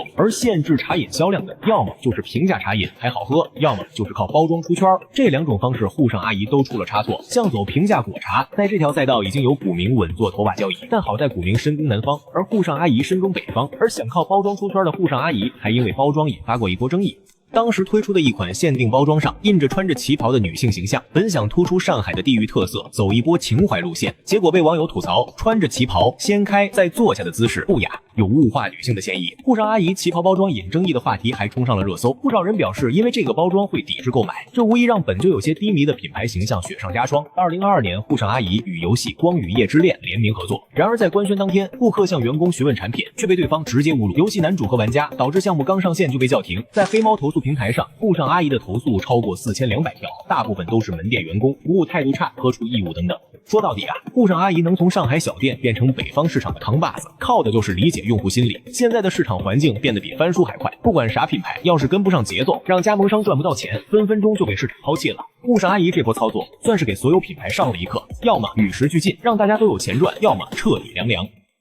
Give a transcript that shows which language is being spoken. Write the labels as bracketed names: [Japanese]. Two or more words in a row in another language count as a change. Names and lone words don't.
[Chinese] 而限制茶飲銷量的，要麼就是平價茶飲還好喝，要麼就是靠包裝出圈。這兩種方式滬上阿姨都出了差錯。像走平價果茶，在這條賽道已經有古茗穩坐頭把交椅，但好在古茗深耕南方，而滬上阿姨深耕北方。而想靠包裝出圈的滬上阿姨，還因為包裝引發過一波爭議。當時推出的一款限定包裝上印着穿着旗袍的女性形象，本想突出上海的地域特色，走一波情懷路線，結果被網友吐槽穿着旗袍掀開再坐下的姿勢不雅，有物化女性的嫌疑。沪上阿姨旗袍包装引争議的话題还衝上了热搜，不少人表示因為這個包裝會抵制購買，這無疑讓本就有些低迷的品牌形象雪上加霜。2022年，沪上阿姨與遊戲《光與夜之戀》聯名合作，然而在官宣當天，顧客向員工詢問產品，卻被對方直接侮辱遊戲男主和玩家，導致項目剛上線就被叫停。在黑貓投訴平台上，沪上阿姨的投訴超過4200條，大部分都是門店員工服務態度差、破除義務等等。說到底啊，沪上阿姨能從上海小店变成北方市场的扛把子，靠的就是理解用戶心理。現在的市場環境变得比翻书还快，不管啥品牌，要是跟不上節奏，讓加盟商賺不到錢，分分鐘就被市場拋棄了。沪上阿姨這波操作，算是給所有品牌上了一課，要麼與時俱進，讓大家都有錢賺，要麼徹底涼涼。